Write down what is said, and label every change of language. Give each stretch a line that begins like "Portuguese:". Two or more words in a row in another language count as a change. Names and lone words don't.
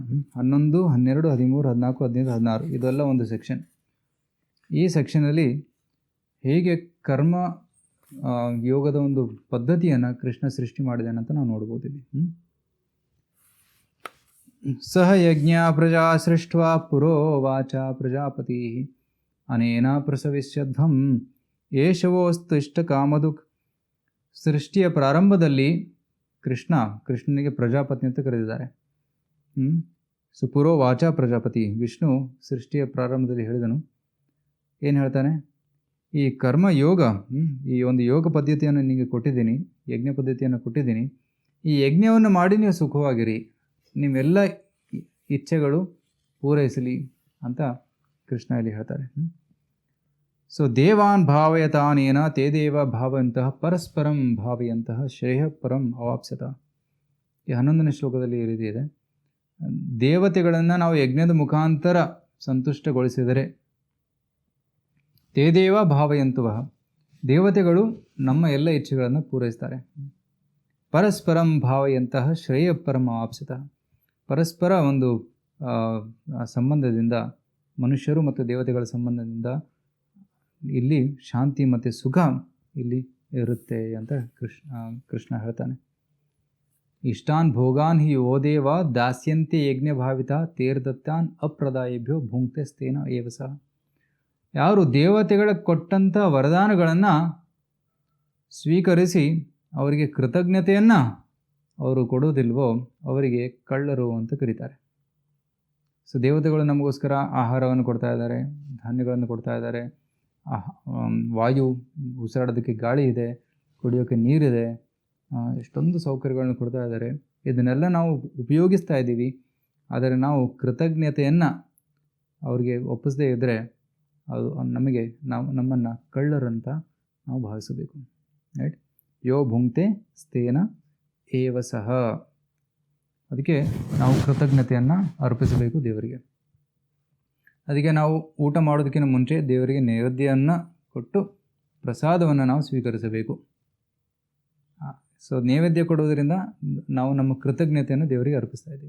Kannada: 11, 12, 13, 14, 15, 16 ಇದೆಲ್ಲ ಒಂದು ಸೆಕ್ಷನ್. ಈ ಸೆಕ್ಷನಲ್ಲಿ ಹೇಗೆ ಕರ್ಮ ಯೋಗದ ಒಂದು ಪದ್ಧತಿಯನ್ನು ಕೃಷ್ಣ ಸೃಷ್ಟಿ ಮಾಡಿದ್ದಾನೆ ಅಂತ ನಾವು ನೋಡ್ಬೋದು. ಇಲ್ಲಿ ಸಹ
Sanskrit: ಯಜ್ಞ ಪ್ರಜಾ ಸೃಷ್ಟ್ವಾ ಪುರೋವಾಚ ಪ್ರಜಾಪತಿ ಅನೇನ ಪ್ರಸವಿಷ್ಯಧ್ವಂ ಏಷವೋಸ್ತು ಇಷ್ಟ ಕಾಮದುಕ್.
Kannada: ಸೃಷ್ಟಿಯ ಪ್ರಾರಂಭದಲ್ಲಿ ಕೃಷ್ಣನಿಗೆ ಪ್ರಜಾಪತಿ ಅಂತ ಕರೆದಿದ್ದಾರೆ. ಸೊ
Sanskrit: ಪುರೋವಾಚ ಪ್ರಜಾಪತಿ,
Kannada: ವಿಷ್ಣು ಸೃಷ್ಟಿಯ ಪ್ರಾರಂಭದಲ್ಲಿ ಹೇಳಿದನು. ಏನು ಹೇಳ್ತಾನೆ? ಈ ಕರ್ಮಯೋಗ, ಈ ಒಂದು ಯೋಗ ಪದ್ಧತಿಯನ್ನು ನಿಮಗೆ ಕೊಟ್ಟಿದ್ದೀನಿ, ಯಜ್ಞ ಪದ್ಧತಿಯನ್ನು ಕೊಟ್ಟಿದ್ದೀನಿ. ಈ ಯಜ್ಞವನ್ನು ಮಾಡಿ ನೀವು ಸುಖವಾಗಿರಿ, ನಿಮ್ಮೆಲ್ಲ ಇಚ್ಛೆಗಳು ಪೂರೈಸಲಿ ಅಂತ ಕೃಷ್ಣ ಇಲ್ಲಿ ಹೇಳ್ತಾರೆ.
Sanskrit: ಸೊ ದೇವಾನ್ ಭಾವಯತಾನೇನ ತೇ ದೇವ ಭಾವಂತಹ ಪರಸ್ಪರಂ ಭಾವಯಂತಹ ಶ್ರೇಯ ಪರಂ ಅವಾಪ್ಸತ.
Kannada: ಈ 11ನೇ ಶ್ಲೋಕದಲ್ಲಿ ಈ ರೀತಿ ಇದೆ. ದೇವತೆಗಳನ್ನು ನಾವು ಯಜ್ಞದ ಮುಖಾಂತರ ಸಂತುಷ್ಟಗೊಳಿಸಿದರೆ,
Sanskrit: ತೇ ದೇವ ಭಾವಯಂತುವ,
Kannada: ದೇವತೆಗಳು ನಮ್ಮ ಎಲ್ಲ ಇಚ್ಛೆಗಳನ್ನು ಪೂರೈಸ್ತಾರೆ.
Sanskrit: ಪರಸ್ಪರಂ ಭಾವಯಂತಹ ಶ್ರೇಯ ಪರಂ ಅವಾಪ್ಸತ.
Kannada: ಪರಸ್ಪರ ಒಂದು ಸಂಬಂಧದಿಂದ, ಮನುಷ್ಯರು ಮತ್ತು ದೇವತೆಗಳ ಸಂಬಂಧದಿಂದ ಇಲ್ಲಿ ಶಾಂತಿ ಮತ್ತು ಸುಖ ಇಲ್ಲಿ ಇರುತ್ತೆ ಅಂತ ಕೃಷ್ಣ ಹೇಳ್ತಾನೆ.
Sanskrit: ಇಷ್ಟಾನ್ ಭೋಗಾನ್ ಹಿ ಯೋ ದೇವ ದಾಸ್ಯಂತೆ ಯಜ್ಞ ಭಾವಿತ ತೇರ್ದತ್ತಾನ್ ಅಪ್ರದಾಯೇಭ್ಯೋ ಭುಂಕ್ತೆ ಸ್ಥೇನ ಏವ ಸಹ.
Kannada: ಯಾರು ದೇವತೆಗಳ ಕೊಟ್ಟಂಥ ವರದಾನಗಳನ್ನು ಸ್ವೀಕರಿಸಿ ಅವರಿಗೆ ಕೃತಜ್ಞತೆಯನ್ನು ಅವರು ಕೊಡೋದಿಲ್ವೋ ಅವರಿಗೆ ಕಳ್ಳರು ಅಂತ ಕರೀತಾರೆ. ಸೊ ದೇವತೆಗಳು ನಮಗೋಸ್ಕರ ಆಹಾರವನ್ನು ಕೊಡ್ತಾ ಇದ್ದಾರೆ, ಧಾನ್ಯಗಳನ್ನು ಕೊಡ್ತಾ ಇದ್ದಾರೆ, ವಾಯು, ಉಸಿರಾಡೋದಕ್ಕೆ ಗಾಳಿ ಇದೆ, ಕುಡಿಯೋಕ್ಕೆ ನೀರಿದೆ, ಎಷ್ಟೊಂದು ಸೌಕರ್ಯಗಳನ್ನು ಕೊಡ್ತಾ ಇದ್ದಾರೆ. ಇದನ್ನೆಲ್ಲ ನಾವು ಉಪಯೋಗಿಸ್ತಾ ಇದ್ದೀವಿ. ಆದರೆ ನಾವು ಕೃತಜ್ಞತೆಯನ್ನು ಅವ್ರಿಗೆ ಒಪ್ಪಿಸದೇ ಇದ್ದರೆ ಅದು ನಮ್ಮನ್ನು ಕಳ್ಳರಂತ ನಾವು ಭಾವಿಸಬೇಕು. ರೈಟ್?
Sanskrit: ಯೋ ಭುಂಕ್ತೆ ಸ್ಥೇನ ಏವ ಸಹ.
Kannada: ಅದಕ್ಕೆ ನಾವು ಕೃತಜ್ಞತೆಯನ್ನು ಅರ್ಪಿಸಬೇಕು ದೇವರಿಗೆ. ಅದಕ್ಕೆ ನಾವು ಊಟ ಮಾಡೋದಕ್ಕಿಂತ ಮುಂಚೆ ದೇವರಿಗೆ ನೈವೇದ್ಯವನ್ನು ಕೊಟ್ಟು ಪ್ರಸಾದವನ್ನು ನಾವು ಸ್ವೀಕರಿಸಬೇಕು. ಸೊ ನೈವೇದ್ಯ ಕೊಡೋದರಿಂದ ನಾವು ನಮ್ಮ ಕೃತಜ್ಞತೆಯನ್ನು ದೇವರಿಗೆ ಅರ್ಪಿಸ್ತಾ ಇದ್ದೀವಿ.